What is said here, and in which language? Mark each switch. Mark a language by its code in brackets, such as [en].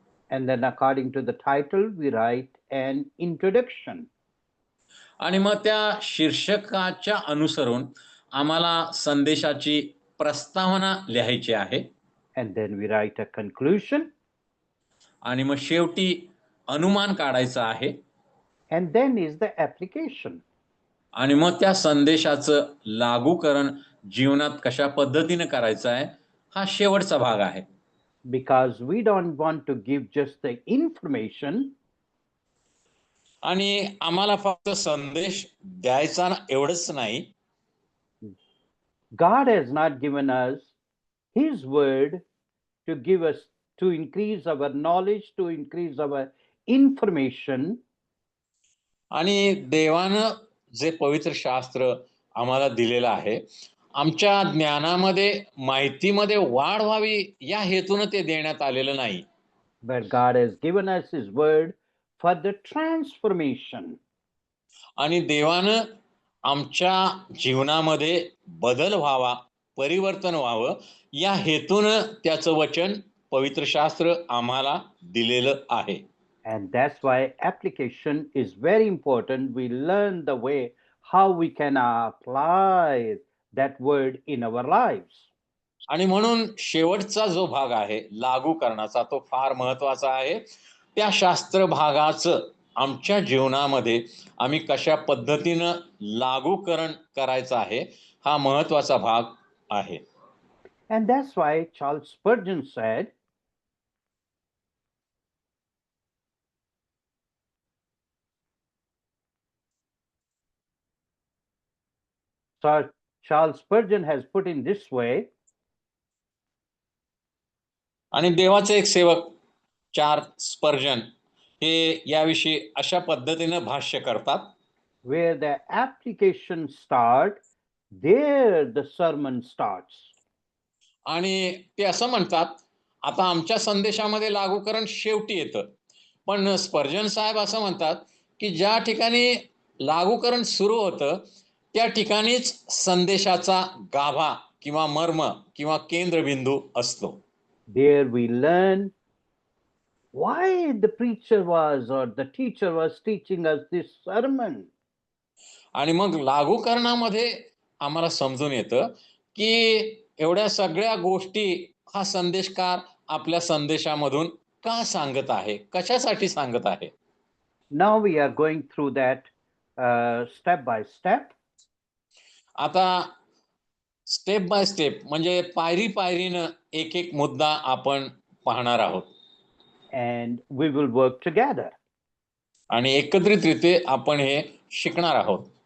[en] And then according to the title, we write an introduction. [mr] आणि मग त्या शीर्षकाच्या अनुसरून आम्हाला संदेशाची प्रस्तावना लिहायची आहे. [en] And then we write a conclusion. [mr] आणि मग शेवटी अनुमान काढायचा आहे. [en] And then is the application. [mr] आणि मग त्या संदेशाचं लागूकरण जीवनात कशा पद्धतीने करायचं आहे हा शेवटचा भाग आहे. [en] Because we don't want to give just the information. [mr] आणि आम्हाला फक्त संदेश द्यायचा एवढंच नाही. [en] God has not given us his word to give us, to increase our knowledge, to increase our information. [mr] आणि देवानं जे पवित्र शास्त्र आम्हाला दिलेलं आहे आमच्या ज्ञानामध्ये माहितीमध्ये वाढ व्हावी या हेतून ते देण्यात आलेलं नाही. [en] But God has given us his word for the transformation. [mr] आणि देवानं आमच्या जीवनामध्ये बदल व्हावा, परिवर्तन व्हावं या हेतून त्याचं वचन पवित्र शास्त्र आम्हाला दिलेलं आहे. [en] And that's why application is very important. We learn the way how we can apply that word in our lives. [mr] आणि म्हणून शेवटचा जो भाग आहे लागू करण्याचा तो फार महत्वाचा आहे. त्या शास्त्र भागाचं आमच्या जीवनामध्ये आम्ही कशा पद्धतीनं लागूकरण करायचं आहे हा महत्वाचा भाग आहे. [en] And that's why Charles Spurgeon said, Charles Spurgeon has put in this way, [mr] आणि देवाचे एक सेवक चार्ल्स स्पर्जन हे याविषयी अशा पद्धतीने भाष्य करतात. [en] Where the application start, there the sermon starts. [mr] आणि ते असं म्हणतात, आता आमच्या संदेशामध्ये लागूकरण शेवटी येतं, पण स्पर्जन साहेब असं म्हणतात की ज्या ठिकाणी लागूकरण सुरू होतं त्या ठिकाणीच संदेशाचा गाभा किंवा मर्म किंवा केंद्रबिंदू असतो. [en] There we learn why the preacher was or the teacher was teaching us this sermon. [mr] आणि मग लागूकरणामध्ये आम्हाला समजून येतं की एवढ्या सगळ्या गोष्टी हा संदेशकार आपल्या संदेशामधून का सांगत आहे, कशासाठी सांगत आहे. [en] Now we are going through that step by step. [mr] आता स्टेप बाय स्टेप म्हणजे पायरी पायरीनं एक एक मुद्दा आपण पाहणार आहोत. [en] And we will work together. [mr] आणि एकत्रितरित्या आपण हे शिकणार आहोत.